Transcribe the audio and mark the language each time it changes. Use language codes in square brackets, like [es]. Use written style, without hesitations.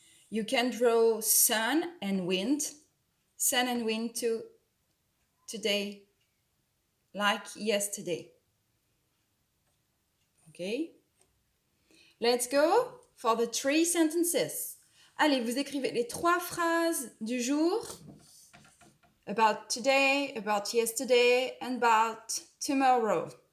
[en] You can draw sun and wind to today, like yesterday. Okay? Let's go for the 3 sentences. [fr] Allez, vous écrivez les 3 phrases du jour. [en] About today, about yesterday, and about tomorrow.